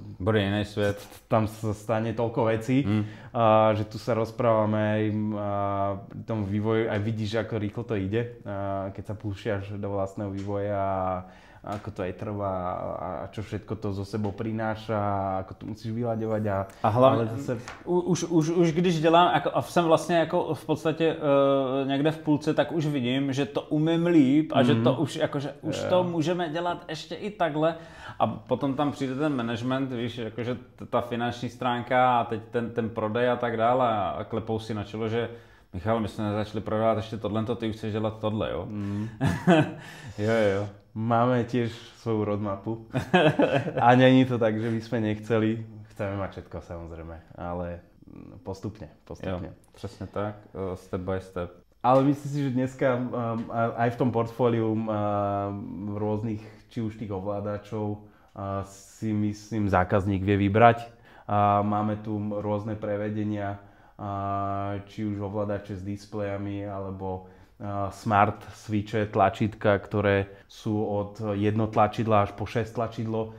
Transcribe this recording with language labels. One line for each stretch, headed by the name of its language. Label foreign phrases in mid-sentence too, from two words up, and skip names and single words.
Slovak: bude iný svet. Tam sa stane toľko vecí, že tu sa rozprávame aj v tom vývoji, aj vidíš, ako rýchlo to ide, keď sa púšťaš do vlastného vývoja a ako to aj trvá a čo všetko to zo sebou prináša, ako to musíš vyľaďovať
Czech: a hlavně zase... už když dělám, a jsem vlastně jako v podstatě někde v půlce, tak už vidím, že to umím líp a že to už jakože už to můžeme dělat ještě i takhle a potom tam přijde ten management, víš, jakože ta finanční stránka a teď ten prodej a tak dále a klepou si na čelo, že Michal, my jsme nezačali prodávat ještě tohle, ty už chceš dělat tohle, jo? Jo.
Slovak: Máme tiež svoju roadmapu. A není to tak, že by sme nechceli. Chceme mať všetko samozrejme, ale postupne.
Czech: Jo, přesně tak,
English: step by step.
Slovak: Ale myslím si, že dneska aj v tom portfóliu rôznych, či už tých ovládačov, si myslím zákazník vie vybrať. Máme tu rôzne prevedenia, či už ovládače s displejami, alebo
English: smart switche,
Slovak: tlačítka, ktoré sú od jedno tlačidla až po 6 tlačidlo.